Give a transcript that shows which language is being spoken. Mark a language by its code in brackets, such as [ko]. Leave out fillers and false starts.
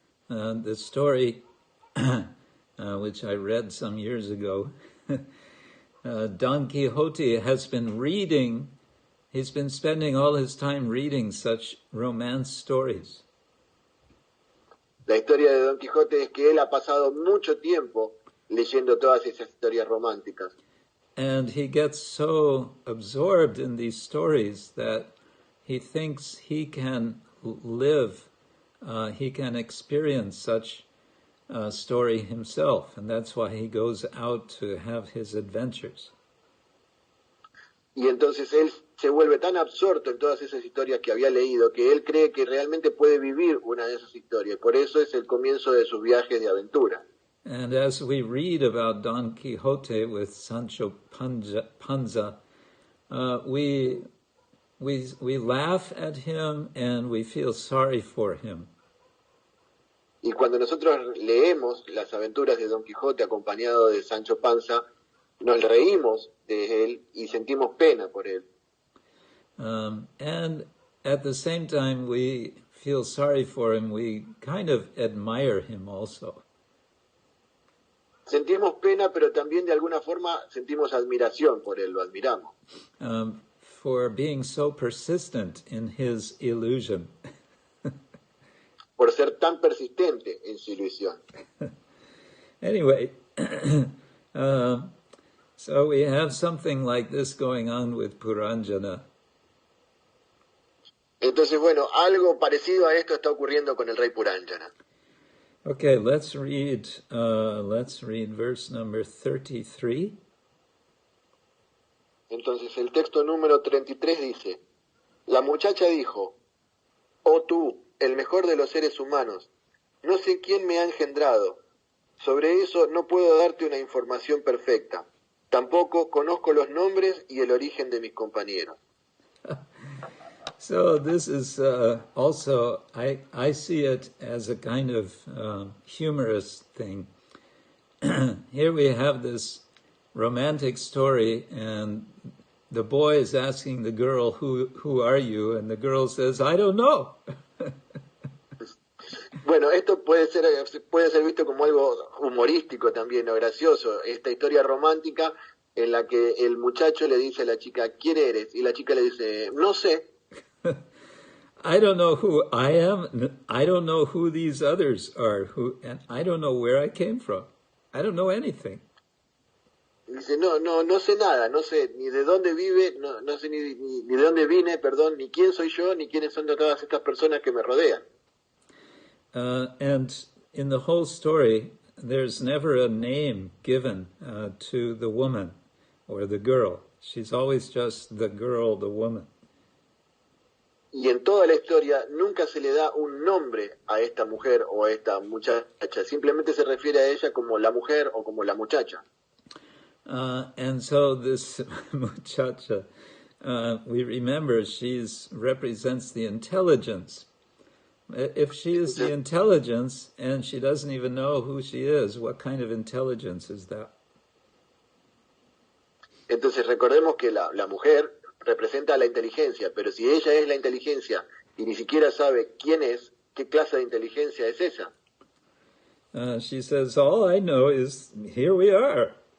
[en] The story, which I read some years ago, Don Quixote has been reading, he's been spending all his time reading such romance stories. [es] La historia de Don Quijote es que él ha pasado mucho tiempo leyendo todas esas historias románticas. [en] And he gets so absorbed in these stories that he thinks he can live, he can experience such a story himself, and that's why he goes out to have his adventures. [es] Y entonces él se vuelve tan absorto en todas esas historias que había leído que él cree que realmente puede vivir una de esas historias. Por eso es el comienzo de sus viajes de aventura. [en] And as we read about Don Quixote with Sancho Panza, we laugh at him and we feel sorry for him. [es] Y cuando nosotros leemos las aventuras de Don Quijote acompañado de Sancho Panza, nos reímos de él y sentimos pena por él. [en] And at the same time we feel sorry for him, we kind of admire him also. [es] Sentimos pena, pero también de alguna forma sentimos admiración por él, lo admiramos. [en] For being so persistent in his illusion. [es] Por ser tan persistente en su ilusión. [en] Anyway, so we have something like this going on with Puranjana. [es] Entonces, bueno, algo parecido a esto está ocurriendo con el rey Puranjana. [en] Okay, let's read verse number 33. [es] Entonces, el texto número 33 dice, la muchacha dijo, oh tú, el mejor de los seres humanos, no sé quién me ha engendrado. Sobre eso no puedo darte una información perfecta. Tampoco conozco los nombres y el origen de mis compañeros. [en] So this is also, I see it as a kind of humorous thing. Here we have this romantic story, and the boy is asking the girl, who are you? And the girl says, I don't know. [es] Bueno, esto puede ser visto como algo humorístico también, o gracioso. Esta historia romántica en la que el muchacho le dice a la chica, ¿quién eres? Y la chica le dice, no sé. [en] I don't know who I am. I don't know who these others are. And I don't know where I came from. I don't know anything. [es] Dice, no sé nada, no sé ni de dónde vive, no sé ni de dónde vine, perdón, ni quién soy yo, ni quiénes son todas estas personas que me rodean. [en] And in the whole story, there's never a name given to the woman or the girl. She's always just the girl, the woman. [es] Y en toda la historia nunca se le da un nombre a esta mujer o a esta muchacha, simplemente se refiere a ella como la mujer o como la muchacha. [en] And so this muchacha, we remember she represents the intelligence. If she is the intelligence and she doesn't even know who she is, what kind of intelligence is that? [es] Entonces recordemos que la mujer representa la inteligencia, pero si ella es la inteligencia y ni siquiera sabe quién es, ¿qué clase de inteligencia es esa? [en] She says, all I know is here we are.